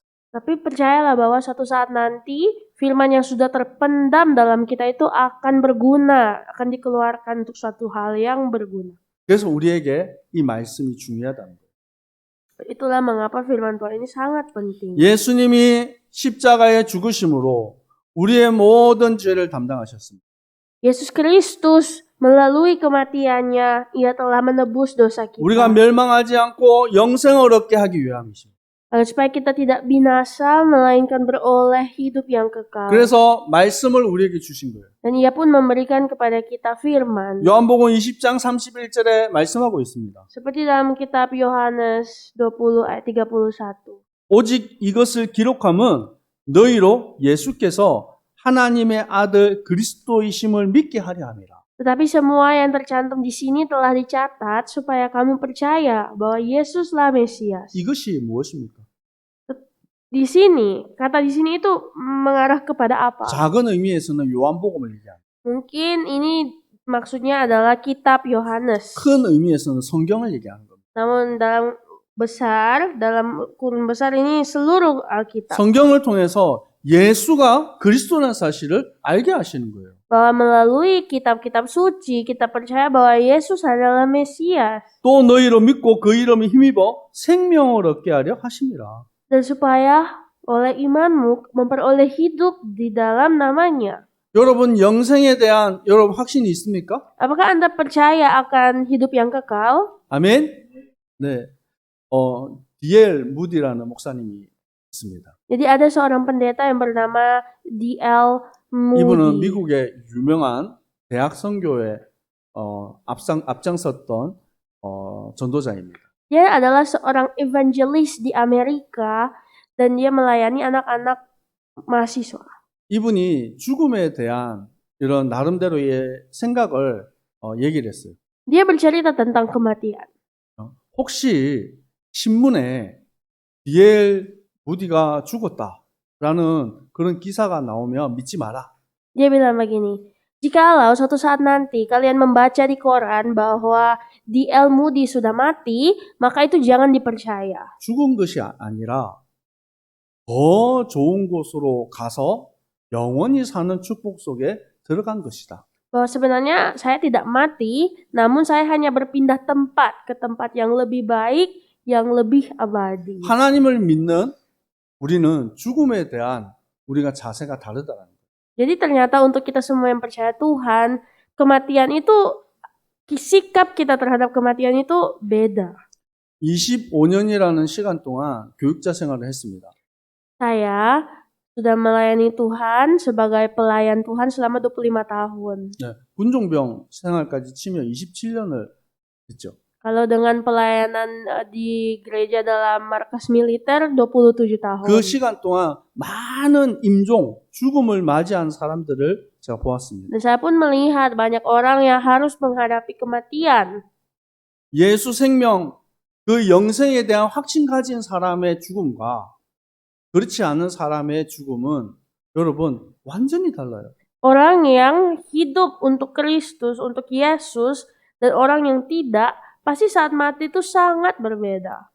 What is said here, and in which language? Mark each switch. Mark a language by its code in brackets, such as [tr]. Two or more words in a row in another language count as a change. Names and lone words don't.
[id] Tapi percayalah bahwa suatu saat nanti firman yang sudah terpendam dalam kita itu akan berguna, akan dikeluarkan untuk suatu hal yang berguna. [ko] 그래서 우리에게 이 말씀이 중요하다는 거예요. [id] Itulah mengapa firman Tuhan ini sangat penting. [ko] 예수님이 십자가에 죽으심으로 우리의 모든 죄를 담당하셨습니다. [id] Yesus Kristus melalui kematiannya, ia telah menebus dosa kita. [ko] 우리가 멸망하지 않고 영생을 얻게 하기 위함이십니다. [id] Supaya kita tidak binasa, melainkan beroleh hidup yang kekal. [ko] 그래서 말씀을 우리에게 주신 거예요. [id] Dan ia pun memberikan kepada kita firman. [ko] 요한복음 20장 31절에 말씀하고 있습니다. [id] Seperti dalam kitab Yohanes 20 ayat 31. [ko] 오직 이것을 기록함은 너희로 예수께서 하나님의 아들 그리스도이심을 믿게 하려 함이라. [id] Tetapi semua yang tercantum di sini telah dicatat supaya kamu percaya bahwa Yesuslah Mesias. [ko] 이것이 무엇입니까? [id] Di sini, kata di sini itu mengarah kepada apa? [ko] 작은 의미에서는 요한복음을 얘기합니다. [id] Mungkin ini maksudnya adalah kitab Yohanes. [ko] 큰 의미에서는 성경을 얘기하는 겁니다. [id] Namun dalam kurun besar ini seluruh Alkitab. [ko] 성경을 통해서 예수가 그리스도라는 사실을 알게 하시는 거예요. [id] Bahwa melalui kitab-kitab suci kita percaya bahwa Yesus adalah Mesias. [ko] 또 너희로 믿고 그 이름에 힘입어 생명을 얻게 하려 하심이라. [id] Dan supaya oleh imanmu memperoleh hidup di dalam namanya. [ko] 여러분 영생에 대한 여러분 확신이 있습니까? [id] Apakah Anda percaya akan hidup yang kekal? [ko] 아멘. 네. D.L. 무디라는 목사님이 있습니다. [id] Jadi ada seorang pendeta yang bernama D.L. [ko] 이분은 Moody. 미국의 유명한 대학 선교에 앞장섰던 전도자입니다. [id] Dia adalah seorang evangelis di Amerika dan dia melayani anak-anak mahasiswa. [ko] 이분이 죽음에 대한 이런 나름대로의 생각을 얘기를 했어요. [id] Dia bercerita tentang kematian. [ko] 혹시 신문에 D.L. 무디가 죽었다라는 그런 기사가 나오면 믿지 마라. [id] Dia bilang begini, jikalau suatu saat nanti kalian membaca di koran bahwa D.L. Moody sudah mati, maka itu jangan dipercaya. [ko] 죽은 것이 아니라 더 좋은 곳으로 가서 영원히 사는 축복 속에 들어간 것이다. [id] Bahwa sebenarnya saya tidak mati, namun saya hanya berpindah tempat ke tempat yang lebih baik, yang lebih abadi. [ko] 하나님을 믿는 우리는 죽음에 대한 우리가 자세가 다르다는 거예요. [id] Jadi ternyata untuk kita semua yang percaya Tuhan, kematian itu, sikap kita terhadap kematian itu beda. [ko] 25년이라는 시간 동안 교육자 생활을 했습니다. [id] Saya sudah melayani Tuhan sebagai pelayan Tuhan selama 25 tahun. [ko] 네, 군종병 생활까지 치면 27년을 했죠. [id] Kalau dengan pelayanan di gereja dalam markas militer 27 tahun. [ko] 그 시간 동안 많은 임종, 죽음을 맞이한 사람들을 제가 보았습니다. [id] Dan saya pun melihat banyak orang yang harus menghadapi kematian. [ko] 예수 생명, 그 영생에 대한 확신 가진 사람의 죽음과 그렇지 않은 사람의 죽음은 여러분 완전히 달라요. [id] Orang yang hidup untuk Kristus, untuk Yesus, dan orang yang tidak, pasti saat mati itu sangat berbeda.